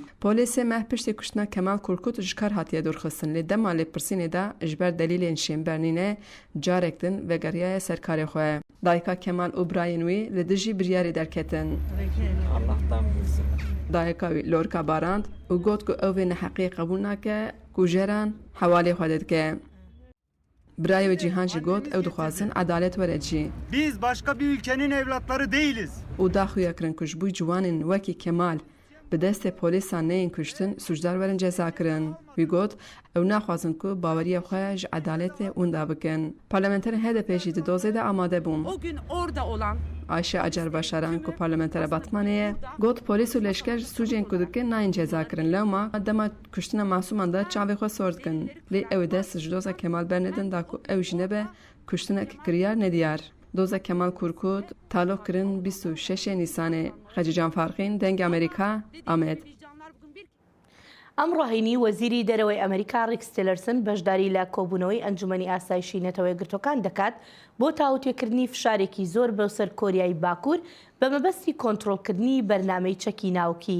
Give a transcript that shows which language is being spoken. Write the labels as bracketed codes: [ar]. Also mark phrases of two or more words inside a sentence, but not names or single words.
[ku] Polîsê meh piştî kuştina Kemal Kurkut ji kar hatiye dûrxistin lê dema lêpirsînê de ji ber delîlên şênbernînê carek din vegeriyaya serkarê xwe. Dayika Kemal û birayên wê li dijî biryarê derketin. Dayika wê Lorka Barand û got ku ew vê neheqiyê qebûl nake ku jeran hewalê xwe didike. Birayê ve Cihan jî got ew dixwazin edalet were cî. [tr] Biz başka bir ülkenin evlatları değiliz. [ku] û daxuya kirin ku ji bo ciwanên wekî Kemal bi destê polîsan neyên kuştin sucdar werin ceza kirin. Wî got ew naxwazin ku baweriya xwe ji edaletê wenda bikin. Parlamenterên HDP jî di dozê de amade bûn. [tr] O gün orada olan [ku] Ayşe Acar Başaran ku parlamentera Batmanê ye got polîs û leşker sucên ku dikin nayên ceza kirin lewma dema kuştina masûman de çavê xwe sor dikin. Lê ew ê dest ji doza Kemal bernedin da ku ew jî nebe کوشتنێک کریار نەدیار دۆزە کەمال کورکوت تالۆکردن 26 نیسانێ خەجیجان فارقین دەنگ ئەمریکا ئامێد. [ckb] ئەم ڕاهێنی وەزیری دەرەوەی ئەمریکا ڕیکس تیلەرسن بەشداری لە کۆبوونەوەی ئەنجومەنی ئاسایشی نەتەوەی گرتوەکان دەکات بۆ تاوتێکردنی فشارێکی زۆر بەو سەر کۆریای باکوور بە مەبەستی کۆنتڕۆڵکردنی بەرنامەی چەکی ناوکی.